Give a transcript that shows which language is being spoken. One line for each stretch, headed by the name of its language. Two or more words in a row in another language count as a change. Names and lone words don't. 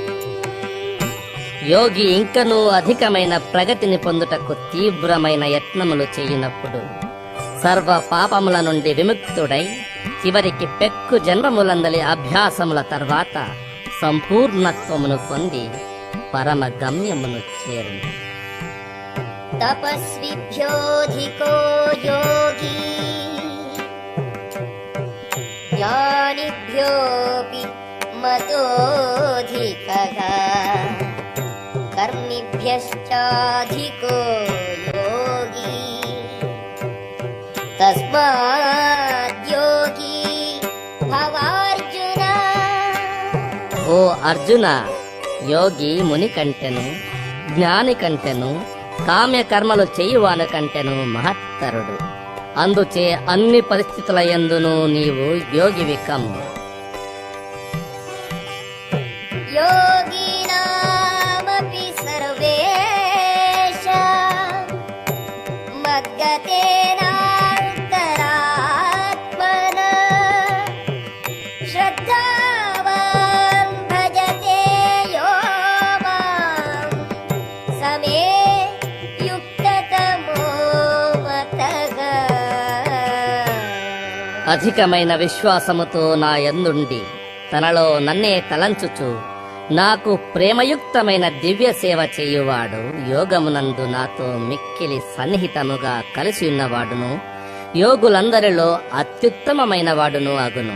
Telugu: యోగి ఇంకనూ అధికమైన ప్రగతిని పొందుటకు తీవ్రమైన యత్నములు చేయునప్పుడు సర్వ పాపముల నుండి విముక్తుడై చివరికి పెక్కు జన్మములందలి అభ్యాసముల తర్వాత సంపూర్ణత్వమును పొంది పరమ గమ్యమును చేరును.
Sanskrit: తపస్విభ్యోధికో యోగి ज्ञानिभ्योऽपि मतोऽधिकः कर्मिभ्यश्चाधिको योगी तस्माद्योगी भवार्जुन।
Telugu: ఓ అర్జున, యోగి ముని కంటెను, జ్ఞాని కంటెను, కామ్య కర్మలు చేయువాని కంటెను మహత్తరుడు. అందుచే అన్ని పరిస్థితుల యందును నీవు యోగివి కమ్ము.
Sanskrit: योगिनामपि सर्वेषां मद्गतेनान्तरात्मना श्रद्धावान् भजते यो मां स मे युक्ततमो मतः।
Telugu: అధికమైన విశ్వాసముతో నా యందుండి తనలో నన్నే తలంచుచు నాకు ప్రేమయుక్తమైన దివ్య సేవ చేయువాడు యోగమునందు నాతో మిక్కిలి సన్నిహితముగా కలిసి ఉన్నవాడును యోగులందరిలో అత్యుత్తమమైన వాడును అగును.